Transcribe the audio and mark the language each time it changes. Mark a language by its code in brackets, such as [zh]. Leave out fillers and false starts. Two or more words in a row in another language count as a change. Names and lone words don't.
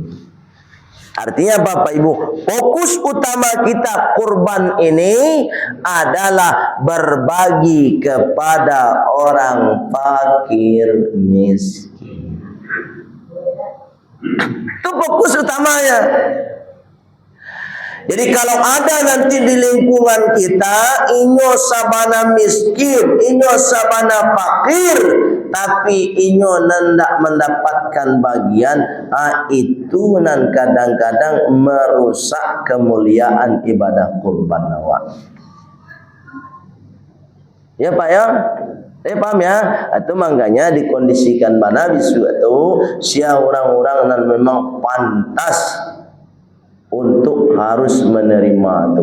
[id] Artinya Bapak Ibu, fokus utama kita kurban ini adalah berbagi kepada orang fakir miskin. Itu fokus utamanya. Jadi kalau ada nanti di lingkungan kita [min] inyo sabana miskin, inyo sabana fakir, [id] tapi [min] inyo nendak [id] mendapatkan bagian, itu nan kadang-kadang merusak kemuliaan ibadah kurban awak. Ya Pak ya? Paham ya? Itu makanya dikondisikan mana bisu itu sia orang-orang yang memang pantas untuk harus menerima itu.